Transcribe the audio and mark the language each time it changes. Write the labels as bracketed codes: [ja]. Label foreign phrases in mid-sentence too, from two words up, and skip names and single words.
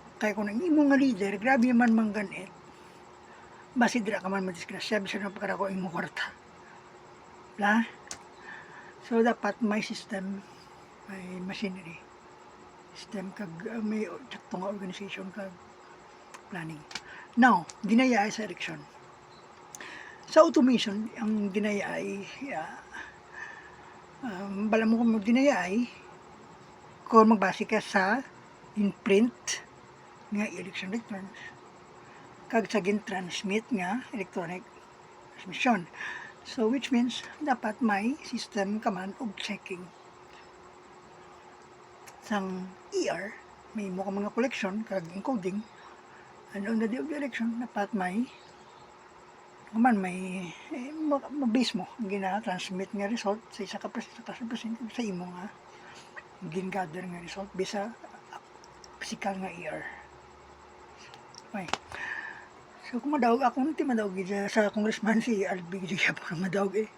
[hil] Kaya kung ang imo nga leader, grabe man mangganit, basi dira ka man madisgrasya, bisan na pagkara ko imo kwarta. La? So, dapat may system, may machinery, system, kag may sakto nga organization, kag planning. Now, dinaya ay sa election. Sa automation, ang dinaya ay, bala mo kung dinaya ay, kung magbase ka sa in-print nga [en] election returns, [hil] kag sa gin-transmit nga [en] electronic transmission. So, which means, [hil] dapat may system ka man og checking. Sang ER, may mo ka mga collection, kag encoding, [en] and on the day of the election, [hil] dapat may mabase mo, gina-transmit nga result sa isa ka presin sa imo nga gin-gather nga result bisa physical nga ER. Okay. So, kung madawag ako, hindi madawag sa congressman si Albi Gia pa madawag eh.